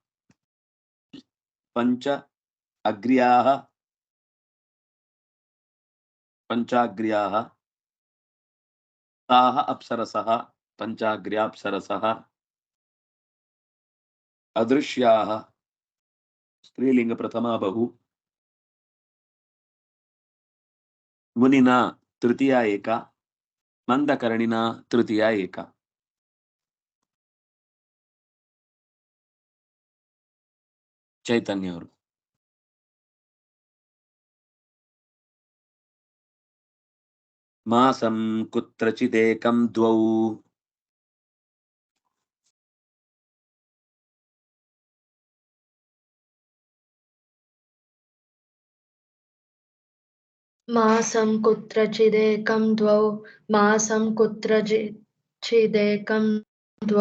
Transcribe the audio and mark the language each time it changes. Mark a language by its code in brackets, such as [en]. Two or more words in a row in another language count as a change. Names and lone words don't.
[sa] ಪಂಚ ಅಗ್ರ್ಯಾಹ ಪಂಚಾಗ್ರ್ಯಾಹ ತಾಹ ಅಪ್ಸರಸಃ ಪಂಚಾಗ್ರ್ಯಾಪ್ಸರಸಃ ಅದೃಶ್ಯಾಹ ಸ್ತ್ರೀಲಿಂಗ ಪ್ರಥಮ ಬಹು, ಮುನಿನ ತೃತೀಯ ಏಕ, ಮಂದಕರ್ಣಿನ ತೃತೀಯ ಏಕ. [kn] ಚೈತನ್ಯ ಅವರು. [sa] ಮಾಸಂ ಕುತ್ರಚಿದೇಕಂ ದ್ವೌ, मासं कुत्रचिदेकं द्वौ, मासं कुत्रचिदेकं द्वौ,